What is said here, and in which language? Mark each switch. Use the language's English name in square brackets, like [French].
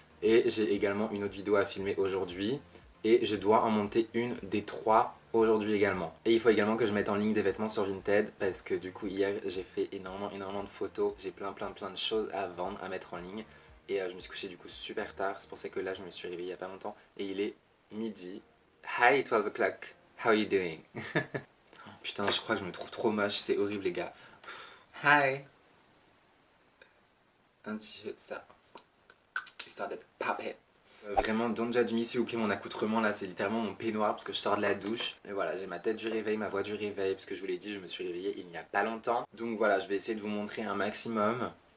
[French] Et j'ai également une autre vidéo à filmer aujourd'hui. Et je dois en monter une des 3 aujourd'hui également. Et il faut également que je mette en ligne des vêtements sur Vinted, parce que du coup, hier, j'ai fait énormément de photos. J'ai plein de choses à vendre, à mettre en ligne. Et je me suis couché du coup super tard, c'est pour ça que là je me suis réveillé il y a pas longtemps. Et il est midi. [English] Hi 12 o'clock, how are you doing? [French] Putain, je crois que je me trouve trop moche, c'est horrible les gars. Hi. Un t-shirt ça. Histoire d'être papet. Vraiment, [English] don't judge me [French] s'il vous plaît, mon accoutrement là c'est littéralement mon peignoir parce que je sors de la douche. Et voilà, j'ai ma tête du réveil, ma voix du réveil, parce que je vous l'ai dit, je me suis réveillée il n'y a pas longtemps. Donc voilà, je vais essayer de vous montrer un maximum.